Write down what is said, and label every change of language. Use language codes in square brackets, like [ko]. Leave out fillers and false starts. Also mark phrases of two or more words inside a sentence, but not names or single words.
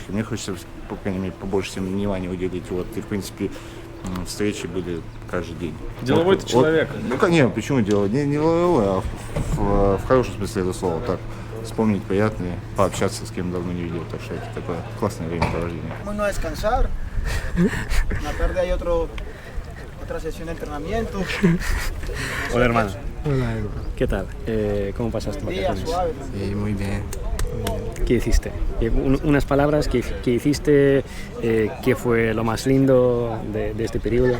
[ru] Мне хочется, по крайней мере, побольше всем внимания уделить. Вот, и, в принципе, встречи были каждый день. Деловой ты человек. Нет, почему деловой? Не деловой, а в хорошем смысле этого слова. Так, вспомнить приятные, пообщаться с кем давно не видел. Так что это такое классное времяпровождение. [es] Bueno, a descansar. La tarde hay otra sesión de entrenamiento. Hola, hermano. Hola, Edu. ¿Qué tal? ¿Cómo pasaste Día vacaciones? suave. Sí, muy bien. ¿Qué hiciste? Unas palabras que hiciste, ¿qué fue lo más lindo de este periodo?